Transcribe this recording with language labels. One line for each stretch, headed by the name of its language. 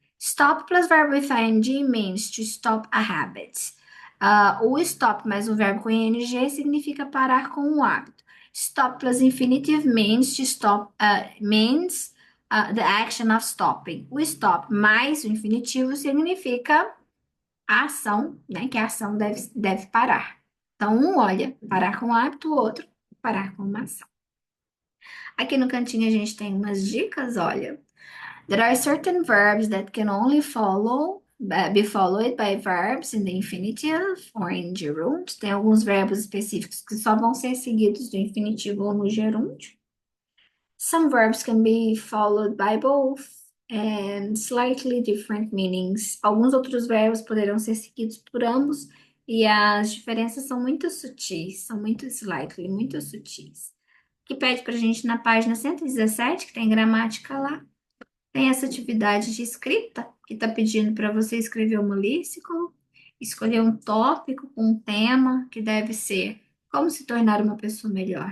English: Stop plus verb with ing means to stop a habit.
Portuguese: O stop mais um verbo com ing significa parar com um hábito.
English: Stop plus infinitive means to stop, the action of stopping.
Portuguese: O stop mais o infinitivo significa a ação, né? Que a ação deve parar. Então, um olha, parar com um hábito, o outro, parar com uma ação. Aqui no cantinho a gente tem umas dicas, olha.
English: There are certain verbs that can only be followed by verbs in the infinitive or in gerund.
Portuguese: Tem alguns verbos específicos que só vão ser seguidos do infinitivo ou no gerúndio.
English: Some verbs can be followed by both and slightly different meanings.
Portuguese: Alguns outros verbos poderão ser seguidos por ambos e as diferenças são muito sutis, são muito slightly, muito sutis. Que pede pra gente na página 117, que tem gramática lá. Tem essa atividade de escrita, que está pedindo para você escrever uma lexical, escolher um tópico com um tema, que deve ser como se tornar uma pessoa melhor.